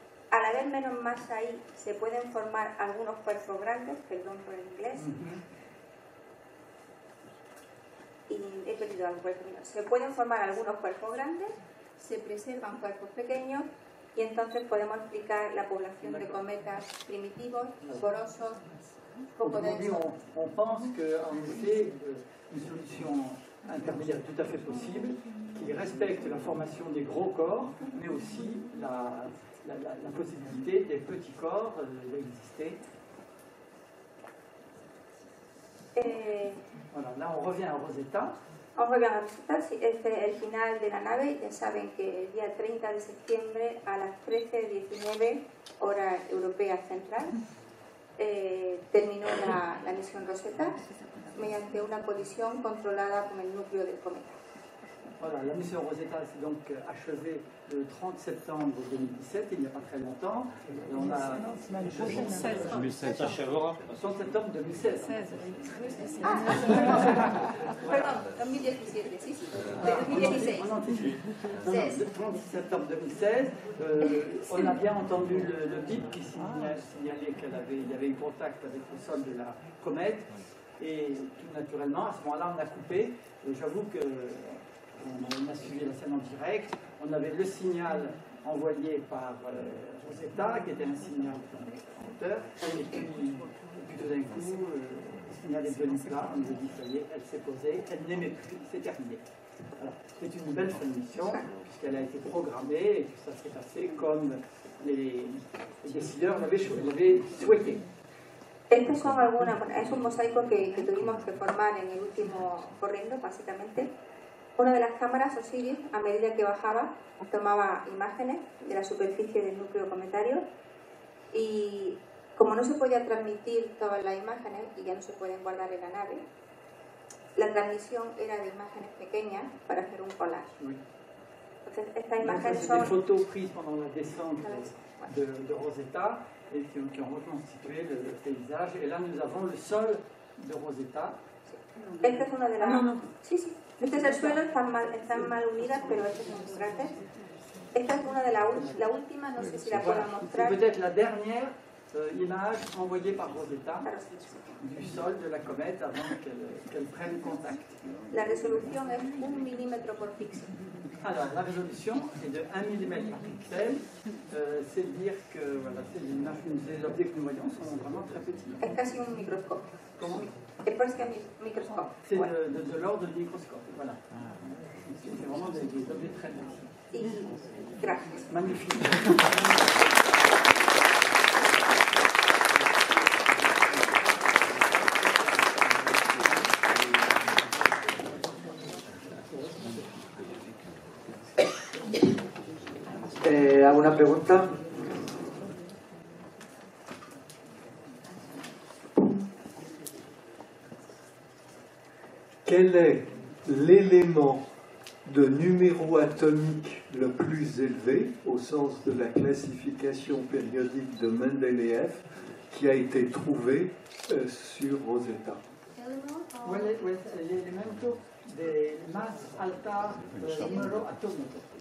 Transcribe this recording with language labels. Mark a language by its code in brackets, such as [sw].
[es] Al haber menos masa ahí, se pueden formar algunos cuerpos grandes, perdón por el inglés, y he perdido algo por el camino. Se pueden formar algunos cuerpos grandes, se preservan cuerpos pequeños, y entonces podemos explicar la población de cometas primitivos, porosos, poco densos. [fr] On pense qu'en effet, une solution intermédiaire tout à fait possible, qui respecte la formation des gros corps, mais aussi la possibilité des petits corps d'exister. Voilà, là on revient à Rosetta. On revient a Rosetta, [es] este es el final de la nave. Ya saben que el día 30 de septiembre a las 13:19 hora europea central terminó la misión Rosetta mediante una colisión controlada con el núcleo del cometa. [fr] Voilà, la mission Rosetta s'est donc achevée le 30 septembre 2017, il n'y a pas très longtemps. On a 2016. Ça achèvera. 30 septembre 2016. [es] Perdón, 2017, sí, sí, 2016. [fr] On anticipe. Le 30 septembre 2016, on a bien entendu le bip qui signalait qu'il y avait eu contact avec le sol de la comète. Et tout naturellement, à ce moment-là, on a coupé. Et j'avoue que on a suivi la scène en direct. On avait le signal envoyé par Rosetta, qui était un signal en hauteur. Et puis tout d'un coup, le signal est devenu plat. On nous a dit, ça y est, elle s'est posée, elle n'aimait plus, c'est terminé. Voilà. C'est une belle fin de mission, puisqu'elle a été programmée et que ça s'est passé comme les décideurs l'avaient souhaité. [es] Estos son algunas, bueno, es un mosaico que tuvimos que formar en el último corriendo, básicamente. Una de las cámaras, Osiris, a medida que bajaba, tomaba imágenes de la superficie del núcleo cometario y como no se podía transmitir todas las imágenes y ya no se pueden guardar en la nave, la transmisión era de imágenes pequeñas para hacer un collage. Entonces, estas imágenes son... [fr] des photos prises pendant la descente de Rosetta et qui ont reconstitué le paysage. Et là, nous avons le sol de Rosetta. [es] Esta es una de las... Sí, sí. Este es el suelo, están mal unidas, pero este es un cráter. Esta es una de la última, no sé si la puedo mostrar. [fr] C'est peut-être la dernière image envoyée par Rosetta du sol de la comète avant qu'elle prenne contact. [es] La resolución es 1 milímetro por píxel. [fr] Alors, la résolution est de 1 mm par pixel. C'est dire que voilà, les objets que nous voyons sont vraiment très petits. [es] Es casi un microscopio. [fr] Comment? [es] Es casi un microscopio. [fr] C'est de l'ordre du microscope. Voilà. C'est vraiment des objets très petits. [es] Y gracias. [fr] Magnifique. [es] ¿Alguna pregunta? [fr] Quel est l'élément de numéro atomique le plus élevé, au sens de la classification périodique de Mendeleïev, qui a été trouvé sur Rosetta? [es] L'elemento de más alta número atómico.